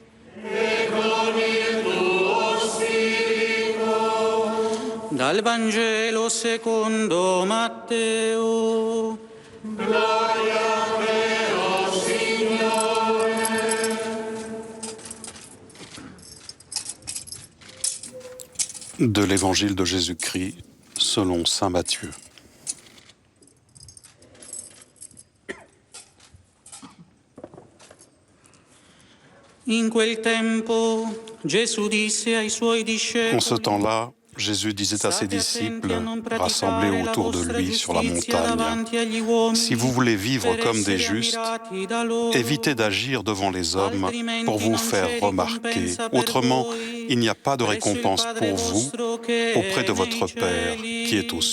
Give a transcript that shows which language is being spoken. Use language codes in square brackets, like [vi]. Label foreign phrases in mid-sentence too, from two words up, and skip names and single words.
[it] E con il tuo spirito. Dal Vangelo secondo Matteo. Gloria a te, o Signore. [fr] De l'Évangile de Jésus-Christ selon saint Matthieu. [it] In quel tempo, Gesù disse ai suoi discepoli. [fr] En ce temps-là, Jésus disait à ses disciples, rassemblés autour de lui sur la montagne, « Si vous voulez vivre comme des justes, évitez d'agir devant les hommes pour vous faire remarquer. Autrement, il n'y a pas de récompense pour vous auprès de votre Père qui est aux cieux.